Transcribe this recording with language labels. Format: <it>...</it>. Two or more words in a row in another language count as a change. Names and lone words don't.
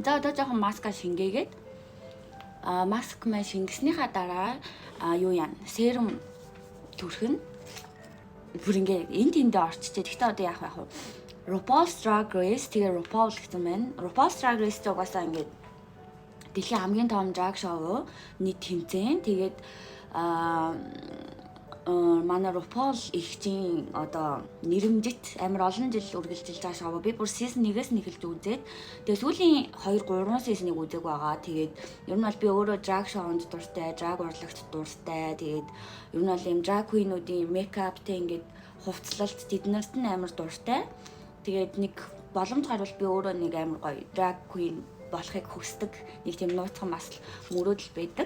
<mn>За одоо жоохон маска шингээгээд маск мэ шингэснийхаа дараа юу яана? Серум түрхэн. Бүр ингээ энд тэндээ орччихээ. Гэхдээ одоо яах вэ? RuPaul's Drag Race тэгээ RuPaul гэсэн байна. RuPaul's Drag Race ч угаасаа ингээ дэлхийн хамгийн том</mn> <en>drag show</en> <mn>нийт тэмцээн. Тэгээд манай RuPaul ихчийн одоо нэрэмжит амар олон жил үргэлжилж байгаа шоу. Би бүр season 1-ээс нь эхэлж үзээд тэгээ сүүлийн 2 3 season-ыг үзэг байгаа. Тэгээд ер нь бол би өөрөө</mn> <en>drag show-</en> <mn>нд дуртай, drag урлагт дуртай. Тэгээд ер нь бол юм</mn> <en>drag queen-</en> <mn>уудын makeup-тэй ингээд хувцлалт тэднэрт нь амар дуртай. Тэгээд нэг боломж гарвал би өөрөө нэг амар гоё</mn> <en>drag queen</en> <mn>болохыг хүсдэг. Нэг тийм нууцхан бас мөрөөдөл байдаг.</mn>